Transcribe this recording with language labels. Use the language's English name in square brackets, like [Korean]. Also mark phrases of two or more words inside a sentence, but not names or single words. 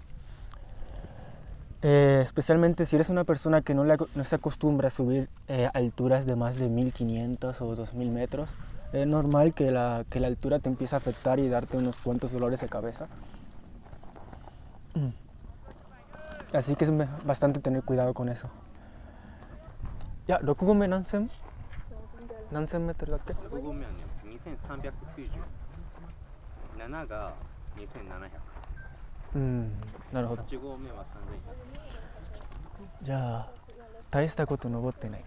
[Spanish] Especialmente si eres una persona que no se acostumbra a subir alturas de más de 1.500 o 2.000 metros. Es normal que la altura te empiece a afectar y darte unos cuantos dolores de cabeza. Así que es bastante tener cuidado con eso. Ya, [Japanese] 6合目何千メートルだっけ？ 6合目はね、2390。7が2700。なるほど。 8合目は3100。じゃあ、大したこと登ってないな。